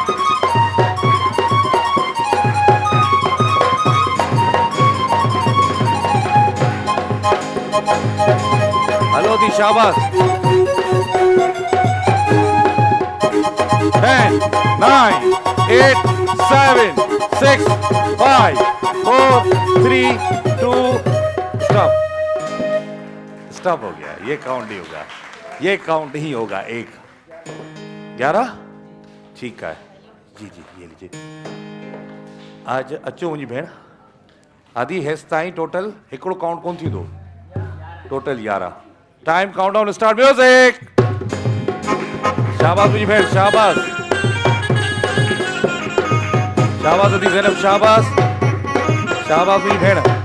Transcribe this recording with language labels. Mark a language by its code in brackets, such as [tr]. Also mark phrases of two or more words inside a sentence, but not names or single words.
[hi] हलो दी, शाबाश। 10, 9, 8, 7, 6, 5, 4, 3, 2, स्टॉप। स्टॉप हो गया, ये काउंट नहीं होगा, ये काउंट नहीं होगा। 1, 11, ठीक है जी जी, ये लीजिए। [sd] आज अचो मुंहिंजी भेण। आदि हेसि ताईं टोटल हिकिड़ो काउंट कोन थींदो, टोटल 11। [en] time, countdown start, music. [sd] शाबाश मुंहिंजी भेण, शाबाश शाबाश अदी ज़ैनब, शाबाश शाबाश मुंहिंजी भेण।